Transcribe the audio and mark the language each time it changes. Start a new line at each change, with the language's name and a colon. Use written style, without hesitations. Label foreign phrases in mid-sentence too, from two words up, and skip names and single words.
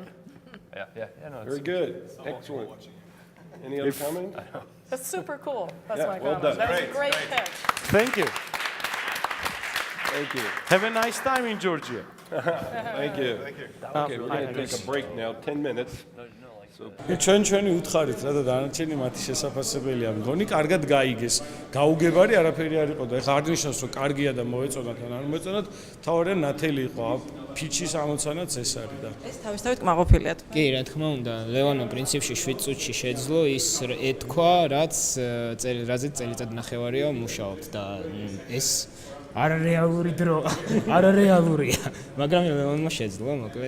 English: Yeah, no, Very good. Excellent. Any other comments? That's super cool. That's Yeah, my well comment. done. That was a great pitch. thank you. Thank you. Have a nice time in Georgia. Thank you. Okay, we're going to take a break now, 10 minutes.
Georgian: ჩვენი უთხარით რა და დანარჩენი მათი შესაძლებელია მგონი კარგად გაიგეს გაუგებარი არაფერი არ იყო და ეხლა არ ნიშნავს რომ კარგია და მოეწონათ ან არ მოეწონათ თავარია ნათელი იყო ფიჩის ამოცანაც ეს არის და ეს თავისთავად კმაყოფილიათ. კი, რა თქმა უნდა, ლევანო პრინციპში 7 წუთში შეძლო ის ეთქვა, რაც რაზეც წელიწად ნახევარია მუშაობთ და ეს არარეალური დრო, არარეალურია, მაგრამ ლევანმა შეძლო, მოკლედ.